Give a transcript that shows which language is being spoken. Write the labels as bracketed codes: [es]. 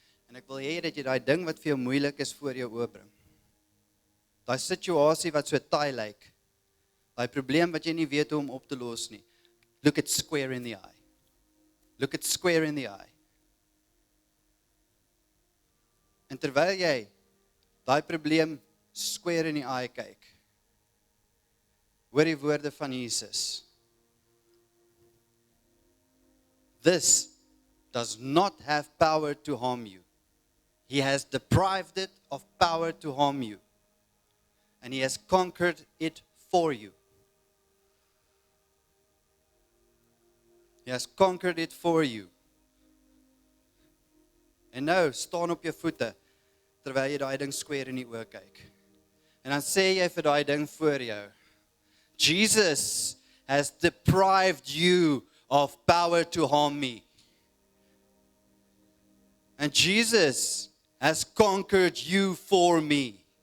[af] En ek wil hê dat jy daai ding wat vir jou moeilik is voor jou oopbring. Daai situasie wat so taai lyk. Daai probleem wat jy nie weet hoe om op te los nie. [en] Look it square in the eye. Look it square in the eye. [af] En terwyl jy daai probleem square in die eye kyk, hoor die woorde van Jesus. [en] This does not have power to harm you. He has deprived it of power to harm you. And He has conquered it for you. He has conquered it for you. [af] En nou, staan op jou voete, terwyl jy daai ding square in die oë kyk. En dan sê jy vir daai ding voor jou, Jesus [en] has deprived you of power to harm me. And Jesus has conquered you for me.